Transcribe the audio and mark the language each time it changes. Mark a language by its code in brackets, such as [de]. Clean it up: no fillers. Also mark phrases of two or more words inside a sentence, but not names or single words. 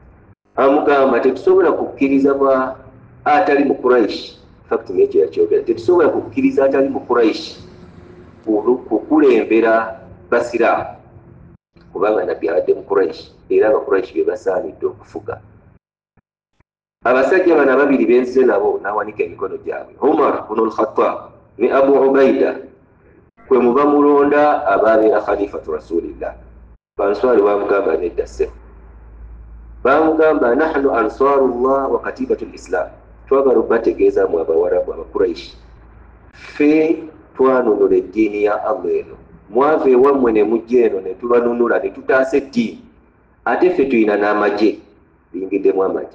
[lg] Amugamba tetusobola kukkiriza ba atali mu Quraish fact n'ekyo yakyogera tetusobola kukkiriza atali mu Quraish kukulembera basiraamu kubanga nabbi abadde mu Quraish era abakuraishi be basaanidde okufuga. Abasajja bano ababiri benzize nabo n'awanika emikono gyabwe, Umar ibn al-Khattab ne Abu Ubaida kwe muba mulonda ababeera [ar] خليفة رسول الله. [lg] Banswari bamugamba nedda ssebo, bamugamba [ar] نحن أنصار الله وكتيبة الإسلام, [lg] twagala obategeezaamu abawarabu abakuraishi ffe twanunula eddiini ya Allah eno, mwava ewammwe ne mujja eno ne tubanunula ne tutaasa eddiini, ate ffe tulina n'amagye, biyingiddemu amagye.